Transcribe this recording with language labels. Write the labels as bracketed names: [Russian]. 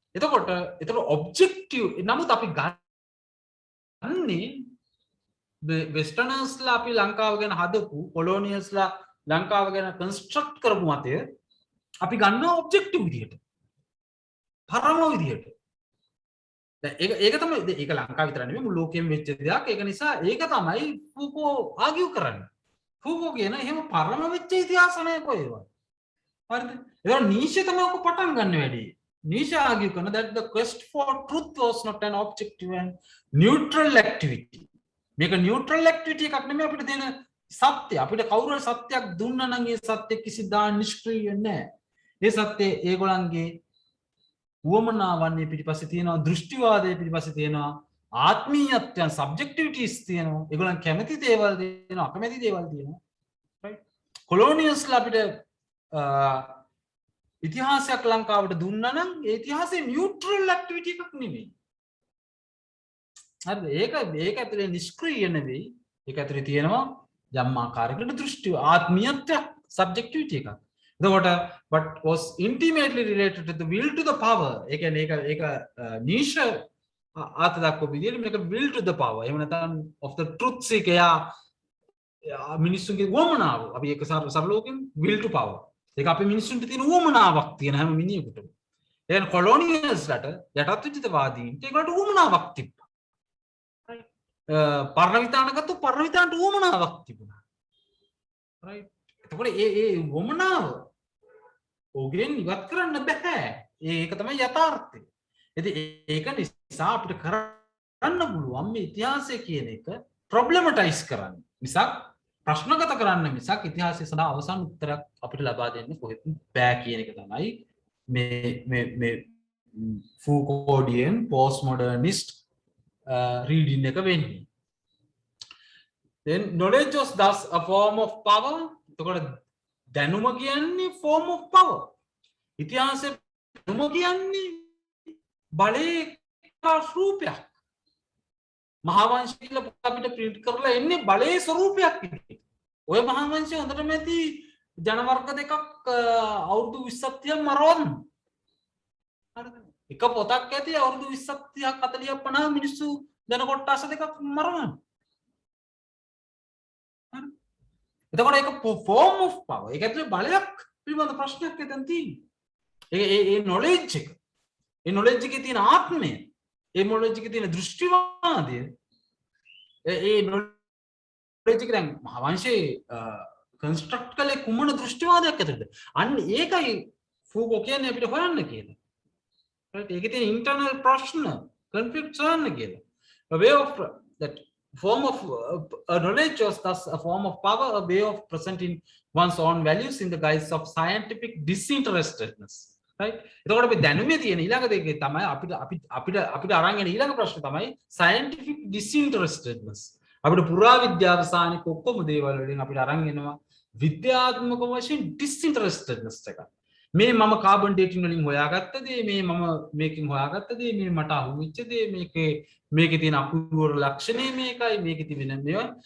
[Sinhala] එතකොට ඔබ්ජෙක්ටිව් නමුත් අපි ගන්නේ වෙස්ටර්නර්ස්ලා අපි ලංකාව ගැන හදපු කොලෝනියල්ස්ලා ලංකාව ගැන කන්ස්ට්‍රක්ට් කරපු මතය අපි ගන්නවා ඔබ්ජෙක්ටිව් විදියට. පරම විදියට. දැන් ඒක තමයි ඒක ලංකාව විතර නෙමෙයි මුළු ලෝකෙම වෙච්ච දෙයක්. ඒක නිසා ඒක තමයි ෆූකෝ ආගියු කරන්නේ. ෆූකෝ කියන එහෙම පරම වෙච්ච ඉතිහාස නෑ කොහෙවත්. හරිද? ඒක නීෂේ තමයි ඔක පටන් ගන්න වැඩි. [English] Nietzsche argue that the quest for truth was not an objective and neutral activity. [Sinhala] මේක neutral activity එකක් නෙමෙයි අපිට දෙන සත්‍ය. අපිට කවුරු හරි සත්‍යයක් දුන්නා නම් ඒ සත්‍ය කිසිදා නිෂ්ක්‍රීය නැහැ. ඒ සත්‍ය ඒගොල්ලන්ගේ උවමනාවන්නේ පිටිපස්සේ තියෙනවා, දෘෂ්ටිවාදයේ පිටිපස්සේ තියෙනවා, ආත්මීයත්වයන් subjectivities තියෙනවා. ඒගොල්ලන් කැමති දේවල් තියෙනවා, අකමැති දේවල් තියෙනවා. right? colonialsලා අපිට ඉතිහාසයක් ලංකාවට දුන්නා නම් ඒ ඉතිහාසයේ නියුට්‍රල් ඇක්ටිවිටි එකක් නෙමෙයි. හරිද? ඒක ඇතුලේ නිෂ්ක්‍රීය නෙවෙයි. ඒක ඇතුලේ තියෙනවා යම් ආකාරයකට දෘෂ්ටි ආත්මීයත්වයක් subjectivity එකක්. එතකොට [English] but was intimately related to the will to the power. [Sinhala] ඒ කියන්නේ ඒක Nietzsche ආත දක්වපු විදිහට මේක [English] will to the power. [Sinhala] එහෙම නැත්නම් [English] of the truth seek [Sinhala] එයා මිනිස්සුන්ගේ වමනාව. අපි ඒක සරලවකින් [English] will to power. [Sinhala] ඒක අපේ මිනිස්සුන්ට තියෙන උවමනාවක් තියෙන හැම මිනිහෙකුටම. ඒ කියන්නේ කොලොනියල්ස්ලට යටත්විජිතවාදීන්ට ඒකට උවමනාවක් තිබ්බා. right? පරණවිතානගත්තු පරණවිතාන්ට උවමනාවක් තිබුණා. right? එතකොට ඒ උවමනාව ඕගෙන් ඉවත් කරන්න බෑ. ඒක තමයි යථාර්ථය. ඉතින් ඒක නිසා අපිට කරන්න පුළුවන් මේ ඉතිහාසය කියන එක ප්‍රොබ්ලමටයිස් කරන්න. මිසක් ප්‍රශ්නගත කරන්න මිසක් ඉතිහාසය සඳහා අවසන් උත්තරයක් අපිට ලබා දෙන්න කොහෙත් බෑ කියන එක තමයි මේ [English] Foucauldian postmodernist reading [Sinhala] එක වෙන්නේ. [English] Then knowledge was thus a form of power. [Sinhala] එතකොට දැනුම කියන්නේ [English] form of power. [Sinhala] ඉතිහාසය දැනුම කියන්නේ බලයේ රූපයක්. මහාවංශය කියලා අපිට ප්‍රින්ට් කරලා එන්නේ බලයේ ස්වරූපයක් විදිහට. ඔය මහාවංශය හොඳටම ඇති ජනවර්ග දෙකක් අවුරුදු 20ක් 30ක් මරවන්න. හරිද? එක පොතක් ඇති අවුරුදු 20ක් 30ක් 40ක් 50 මිනිස්සු ජන කොට්ටාස දෙකක් මරවන්න. හරි? එතකොට ඒක [English] form of power. [Sinhala] ඒක ඇතුලේ බලයක් පිළිබඳ ප්‍රශ්නයක් එතන තියෙනවා. ඒ knowledge එක. ඒ knowledge එකේ තියෙන ආත්මය, ඒ knowledge එකේ තියෙන දෘෂ්ටිවාදය, ඒ knowledge එක දැන් මහාවංශයේ construct කළේ කුමන දෘෂ්ටිවාදයක් ඇතුළද? අන්න ඒකයි Foucault කියන්නේ අපිට හොයන්න කියලා. right? ඒකේ තියෙන internal ප්‍රශ්න, conflicts හොයන්න කියලා. [English] A way of that form of knowledge was thus a form of power, a way of presenting one's own values in the guise of scientific disinterestedness. right? [Sinhala] එතකොට අපි දැනුමේ තියෙන ඊළඟ දෙකේ තමයි අපිට අරන් එන ඊළඟ ප්‍රශ්නේ තමයි scientific disinterestedness. අපිට පුරාවිද්‍යාව සානික ඔක්කොම දේවල් වලින් අපිට අරන් එනවා විද්‍යාත්මක වශයෙන් disinterestedness එක. මේ මම කාබන් ඩේටින් වලින් හොයාගත්ත දේ, මේ මම මේකෙන් හොයාගත්ත දේ, මේ මට අහුවෙච්ච දේ, මේකේ තියෙන අපූර්ව ලක්ෂණය මේකයි, මේකේ තිබෙන මේවා.